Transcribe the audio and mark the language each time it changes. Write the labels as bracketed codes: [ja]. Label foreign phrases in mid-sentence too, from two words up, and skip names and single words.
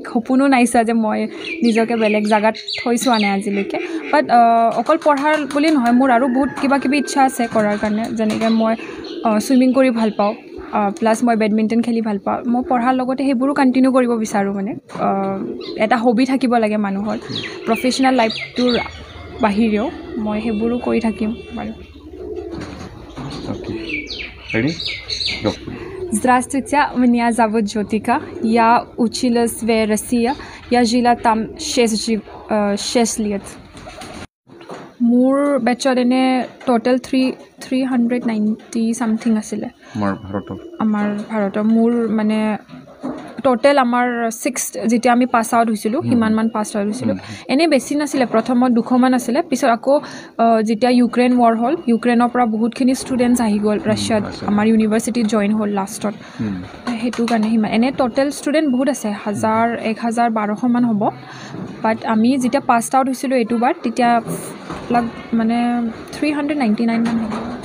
[as] সপোনো নাইছা যে মই নিজকে বেলেগ জেগাত থৈ চোৱা নাই আজিলৈকে বাট অকল পঢ়াৰ বুলি নহয় মোৰ আৰু বহুত কিবাকিবি ইচ্ছা আছে কৰাৰ কাৰণে যেনেকৈ মই চুইমিং কৰি ভাল পাওঁ প্লাছ মই বেডমিণ্টন খেলি ভাল পাওঁ মই পঢ়াৰ লগতে সেইবোৰো কণ্টিনিউ কৰিব বিচাৰোঁ মানে এটা হবি থাকিব লাগে মানুহৰ [en] professional life [as] বাহিৰেও মই সেইবোৰো কৰি থাকিম বাৰু [ru] Здравствуйте, меня зовут Джотика. Я училась в России. Я жила там 6 лет. [as] মোৰ বেচত এনে [en] total 390 something [as] আছিলে আমাৰ ভাৰতৰ মোৰ মানে টোটেল আমাৰ 6 যেতিয়া আমি পাছ আউট হৈছিলোঁ সিমানমান [en] pass out [as] হৈছিলোঁ এনেই বেছি নাছিলে প্ৰথমত 200মান আছিলে পিছত আকৌ যেতিয়া [en] Ukraine war [as] হ'ল ইউক্ৰেইনৰ পৰা বহুতখিনি ষ্টুডেণ্টছ আহি গ'ল ৰাছিয়াত আমাৰ ইউনিভাৰ্চিটিত জইন হ'ল লাষ্টত সেইটো কাৰণে সিমান এনেই [en] total student [as] বহুত আছে 1000-1200মান হ'ব বাট আমি যেতিয়া [en] pass out [as] হৈছিলোঁ এইটো বাৰ তেতিয়া মানে 399 মান হ'ব